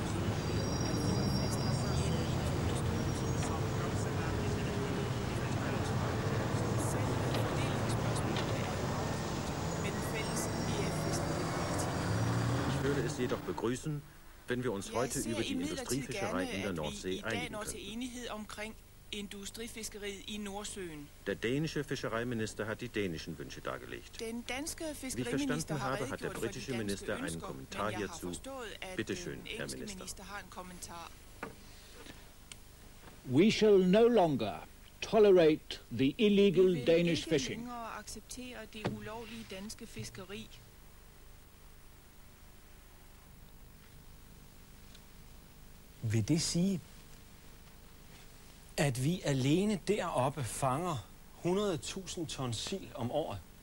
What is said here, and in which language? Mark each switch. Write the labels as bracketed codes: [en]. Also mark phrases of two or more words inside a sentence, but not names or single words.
[de] Ich würde es jedoch begrüßen, wenn wir uns heute über die Industriefischerei in der Nordsee einigen könnten. [da] Industrifiskeriet i Nordsøen. [de] Der dänische Fischereiminister hat die dänischen Wünsche dargelegt. [da] Den danske [de] Wie ich [da] fiskeriminister [de] verstanden [da] har [de] habe, hat der [da] redegjort for [de] britische [da] de [de] Minister [da] danske [de] einen [da] ønsker, [de] Kommentar [da] men jeg har [de] hierzu. [da] forstået, at [de] Bitte [da] den [de] schön, Herr [da] engelske [de] Minister. [da] minister har en kommentar. [en] We shall no longer tolerate the [da] Vi [en] illegal [da] vil [en] Danish [da] ikke [en] fishing. [da] længere acceptere det ulovlige danske fiskeri. Vil det sige, at vi alene deroppe fanger 100.000 ton sild om året?